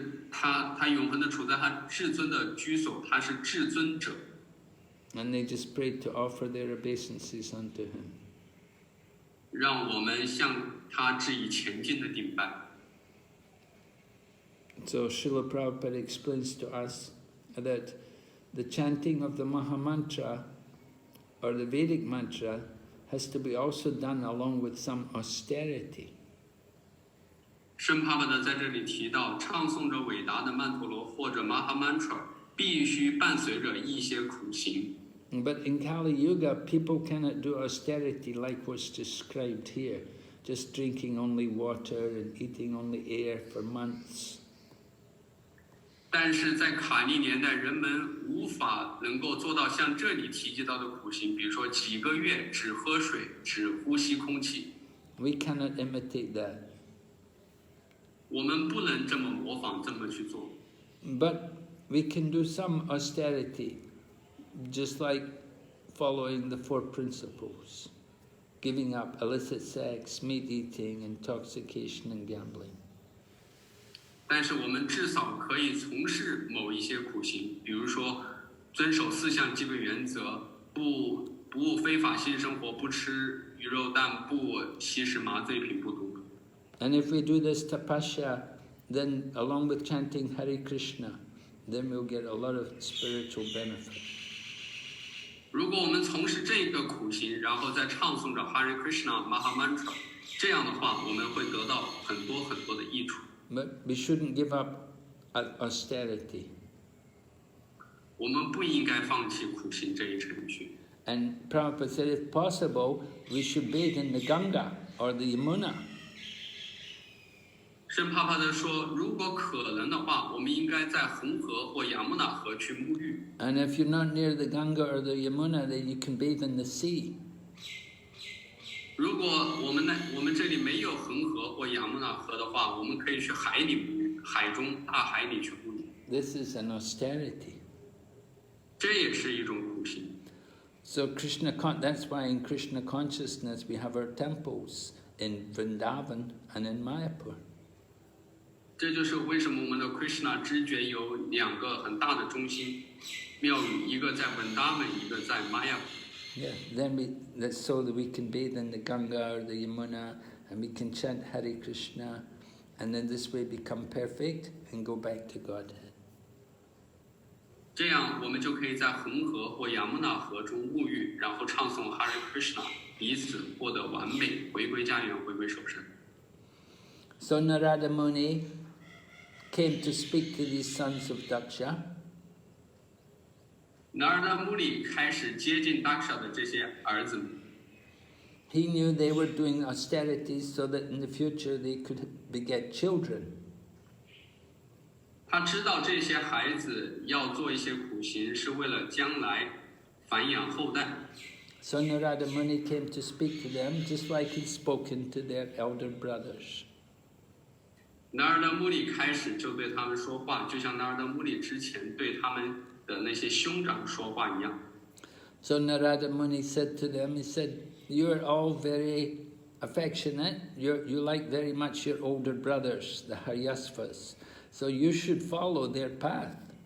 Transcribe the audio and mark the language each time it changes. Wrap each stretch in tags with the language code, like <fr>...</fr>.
<zh>他永恒的处在他至尊的居所，他是至尊者。</zh> <en>And they just prayed to offer their obeisances unto him.</en> <zh>让我们向他致以前进的顶拜。</zh> <en>So Srila Prabhupada explains to us that the chanting of the Mahamantra or the Vedic mantra has to be also done along with some austerity.</en> <zh>圣帕帕德在这里提到，唱诵着伟大的曼陀罗或者 Mahamantra， 必须伴随着一些苦行。</zh> <en>But in Kali Yuga, people cannot do austerity like what's described here, just drinking only water and eating only air for months.</en> <zh>但是在卡利年代，人们无法能够做到像这里提及到的苦行，比如说几个月只喝水，只呼吸空气。</zh> <en>We cannot imitate that.</en> <zh>我们不能这么模仿，这么去做。</zh> <en>But we can do some austerity, just like following the 4 principles, giving up illicit sex, meat eating, intoxication and gambling.</en> <zh>但是我们至少可以从事某一些苦行，比如说遵守4项基本原则，不务非法性生活，不吃鱼肉蛋，不吸食麻醉品，不赌。</zh> <en>And if we do this tapasya, then along with chanting Hare Krishna, then we'll get a lot of spiritual benefit.</en> <zh>如果我们从事这个苦行，然后再唱诵着 Hare Krishna Mahamantra， 这样的话，我们会得到很多很多的益处。</zh> <en>But we shouldn't give up austerity.</en> <zh>我们不应该放弃苦行这一程序。</zh> <en>And Prabhupada said, if possible, we should bathe in the Ganga or the Yamuna.</en> <zh>圣帕帕德说，如果可能的话，我们应该在红河或雅穆纳河去沐浴。</zh> <en>And if you're not near the Ganga or the Yamuna, then you can bathe in the sea.</en> <zh>如果我们这里没有恒河或雅穆纳河的话，我们可以去海里沐浴，大海里去沐浴。</zh> <en>This is an austerity.</en> <zh>这也是一种苦行。</zh> <en>So that's why in Krishna consciousness we have our temples in Vrindavan and in Mayapur.</en> <zh>这就是为什么我们的 Krishna 知觉有两个很大的中心庙宇，一个在 Vrindavan， 一个在 Mayapur。</zh> <en>Yeah, that's so that we can bathe in the Ganga or the Yamuna, and we can chant Hare Krishna, and then this way become perfect and go back to Godhead.</en> <zh>这样我们就可以在恒河或雅穆纳河中沐浴，然后唱诵 Hare Krishna， 以此获得完美，回归家园，回归首身。</zh> <en>So Nārada Muni came to speak to these sons of Dakṣa.</en> <zh>Nārada Muni 开始接近 Dakṣa 的这些儿子们。</zh> <en>He knew they were doing austerities so that in the future they could beget children.</en> <zh>他知道这些孩子要做一些苦行，是为了将来繁衍后代。</zh> <en>So Nārada Muni came to speak to them just like he'd spoken to their elder brothers.</en> <zh>Nārada Muni 开始就对他们说话，就像 Nārada Muni 之前对他们的那些兄长说话一样。</zh> <en>So Nārada Muni said to them, he said, "You're all very affectionate. You like very much your older brothers, the Haryasvas. So you should follow their path."</en>